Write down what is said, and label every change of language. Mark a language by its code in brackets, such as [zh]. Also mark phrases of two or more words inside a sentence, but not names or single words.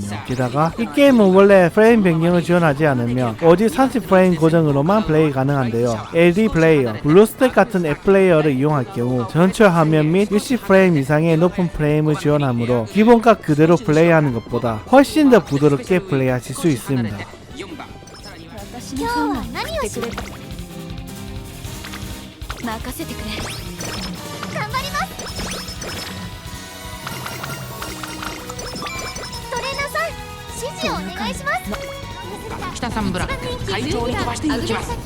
[ko] 게다가 이 게임은 원래 프레임 변경을 지원하지 않으면 오직 30프레임 고정으로만 플레이 가능한데요, LD 플레이어, 블루스택 같은 앱 플레이어를 이용할 경우 전체 화면 및 60프레임 이상의 높은 프레임을 지원하므로 기본값 그대로 플레이하는 것보다 훨씬 더 부드럽게 플레이하실 수 있습니다. [ja] 今日は何をし任せてくれ。頑張ります。トレーナーさん、指示をお願いします。北三ブラック快調に飛ばしていきます。